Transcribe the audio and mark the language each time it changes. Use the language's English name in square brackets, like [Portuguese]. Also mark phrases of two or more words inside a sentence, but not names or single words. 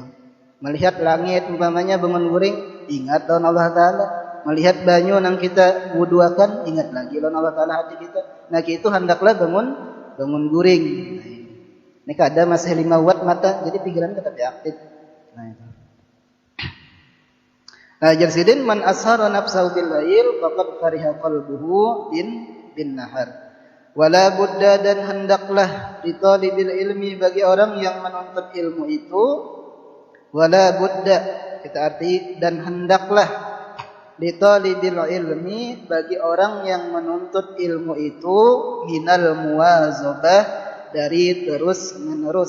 [Banjar] Melihat langit umpamanya bangun guring, ingat lawan Allah Ta'ala. Melihat banyu nang kita wuduakan, ingat lagi lawan Allah Ta'ala hati kita. Nah itu hendaklah bangun guring. Ini kada masih 5 watt mata, jadi pikiran tetap aktif. Nah itu. Nah [Arabic] jarsidin من أسهر نفسه بالليل فقد فرح قلبه بالنهار. ولا بد, [Banjar] dan hendaklah [Arabic] لطالب العلم, [Banjar] bagi orang yang menuntut ilmu itu. [Arabic] ولا بد, [Banjar] kita arti, dan hendaklah [Arabic] لطالب العلم, [Banjar] bagi orang yang menuntut ilmu itu, [Arabic] من المواظبة, [Banjar] dari terus menerus.